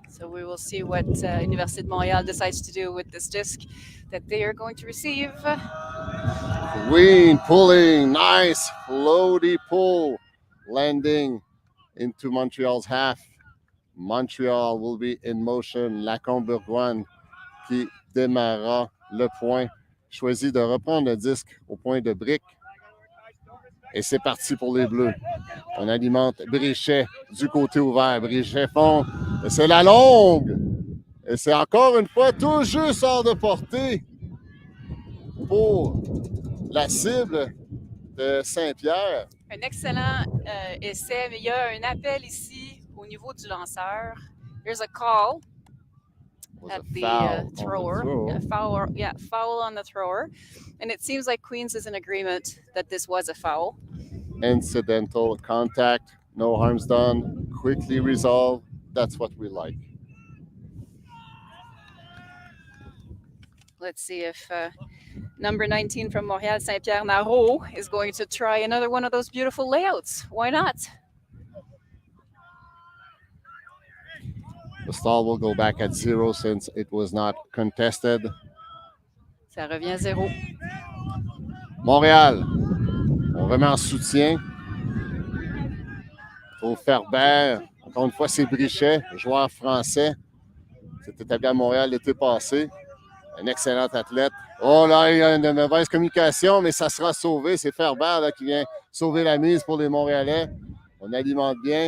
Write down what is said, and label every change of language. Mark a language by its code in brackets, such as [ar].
[en] we will see what Université de Montréal decides to do with this disc that they are going to receive. Queen pulling, nice floaty pull, landing into Montreal's half. Montreal will be in motion. [fr] Lacombe-Bourgoin qui démarra le point. Choisit de reprendre le disque au point de brique. Et c'est parti pour les Bleus. On alimente Brichet du côté ouvert. Brichet fond. Et c'est la longue. Et c'est encore une fois tout juste hors de portée pour la cible de Saint-Pierre. Un excellent essai, mais il y a un appel ici au niveau du lanceur. [en] There's a call at the thrower. Foul on the thrower. And it seems like Queens is in agreement that this was a foul. Incidental contact, no harms done, quickly resolved. That's what we like. Let's see if number 19 from Montréal, Saint-Pierre Narot, is going to try another one of those beautiful layouts. Why not? The stall will go back at 0 since it was not contested. [fr] Ça revient à 0. Montréal, on remet en soutien. Pour Ferbert, encore une fois, c'est Brichet, joueur français. C'est établi à Montréal l'été passé. Un excellent athlète. Oh là, il y a une mauvaise communication, mais ça sera sauvé. C'est Ferbert là, qui vient sauver la mise pour les Montréalais. On alimente bien.